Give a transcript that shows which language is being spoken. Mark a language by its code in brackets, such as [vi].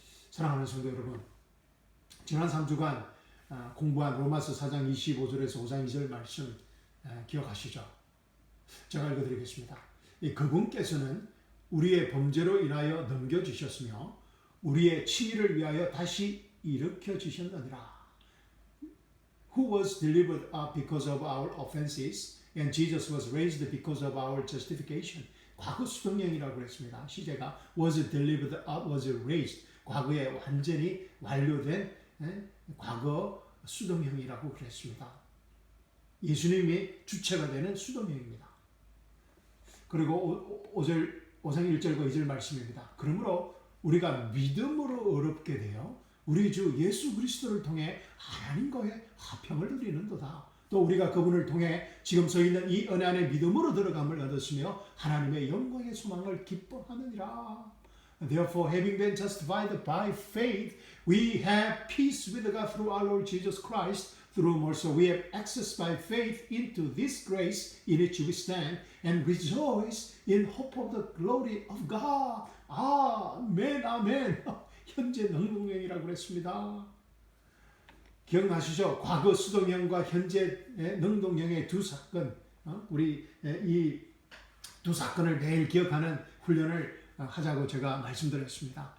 [ko] 사랑하는 성도 여러분, 지난 3주간 공부한 로마서 4장 25절에서 5장 2절 말씀 기억하시죠? 제가 읽어드리겠습니다. 그분께서는 우리의 범죄로 인하여 넘겨주셨으며 우리의 치의를 위하여 다시 일으켜 주셨느니라. [en] Who was delivered up because of our offenses, and Jesus was raised because of our justification. [ko] 과거 수동형이라고 했습니다. 시제가 [en] was delivered up, was raised. [ko] 과거에 완전히 완료된 과거 수동형이라고 그랬습니다. 예수님이 주체가 되는 수동형입니다. 그리고 5장 1절과 2절 말씀입니다. 그러므로 우리가 믿음으로 어렵게 되어 우리 주 예수 그리스도를 통해 하나님과의 화평을 누리는도다. 또 우리가 그분을 통해 지금 서 있는 이 은혜 안에 믿음으로 들어감을 얻었으며 하나님의 영광의 소망을 기뻐하느니라. [en] Therefore, having been justified by faith, we have peace with God through our Lord Jesus Christ, through whom also we have access by faith into this grace in which we stand, and rejoice in hope of the glory of God. [ko] 아멘, 아멘. 현재 능동형이라고 그랬습니다. 기억나시죠? 과거 수동형과 현재 능동형의 두 사건, 우리 이 두 사건을 매일 기억하는 훈련을 하자고 제가 말씀드렸습니다.